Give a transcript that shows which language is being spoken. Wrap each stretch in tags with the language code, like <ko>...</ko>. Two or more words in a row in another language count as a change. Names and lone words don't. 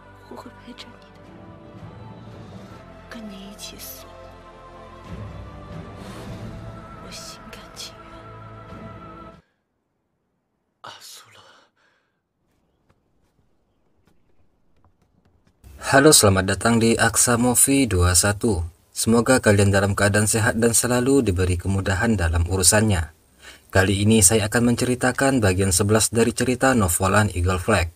<zh>我会陪着你的，跟你一起死，我心甘情愿。阿苏勒。</zh> <id>Halo, selamat datang di Aksa Movie 21. Semoga kalian dalam keadaan sehat dan selalu diberi kemudahan dalam urusannya. Kali ini saya akan menceritakan bagian 11 dari cerita novelan Eagle Flag.</id>